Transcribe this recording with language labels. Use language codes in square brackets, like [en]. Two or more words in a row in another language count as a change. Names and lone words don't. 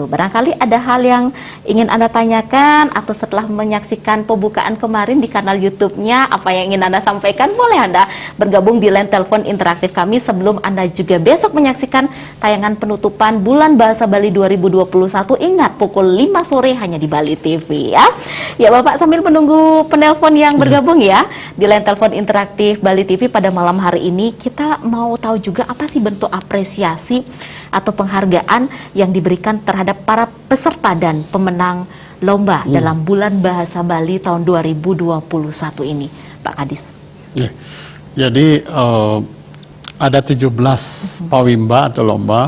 [id] Barangkali ada hal yang ingin Anda tanyakan atau setelah menyaksikan pembukaan kemarin di kanal YouTube-nya, apa yang ingin Anda sampaikan, boleh Anda bergabung di line telepon interaktif kami sebelum Anda juga besok menyaksikan tayangan penutupan Bulan Bahasa Bali 2021. Ingat, pukul 5 sore hanya di Bali TV ya. Ya Bapak, sambil menunggu penelpon yang bergabung ya di line telepon interaktif Bali TV pada malam hari ini, kita mau tahu juga apa sih bentuk apresiasi atau penghargaan yang diberikan terhadap para peserta dan pemenang lomba dalam Bulan Bahasa Bali tahun 2021 ini, Pak Kadis. Ya. Jadi ada 17 pawimba atau lomba.